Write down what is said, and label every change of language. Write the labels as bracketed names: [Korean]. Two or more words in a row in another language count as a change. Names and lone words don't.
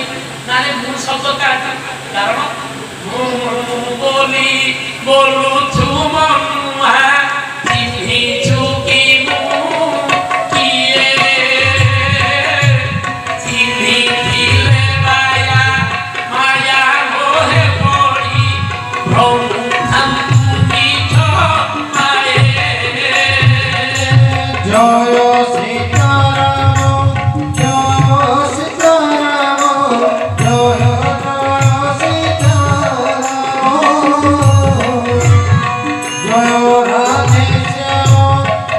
[Odia] ନାରେ ମୁଁ ଶବ୍ଦ କାରଣ ମୁଁ ବୋଲି ବୋଲୁଛୁ ମନୁଆ, ଚିହ୍ନିଛୁ କି ମୁଁ କିଏ? ଚିହ୍ନିଥିଲେ ମାୟା ମାୟା ମୋহে ପଡ଼ି ଭ୍ରମୁଥାନ୍ତୁ ନିଜ ମାଏ। [Bangla] জয় সীতারাম জয় সীতারাম জয় জয় সীতারাম, জয় রাধে শ্যাম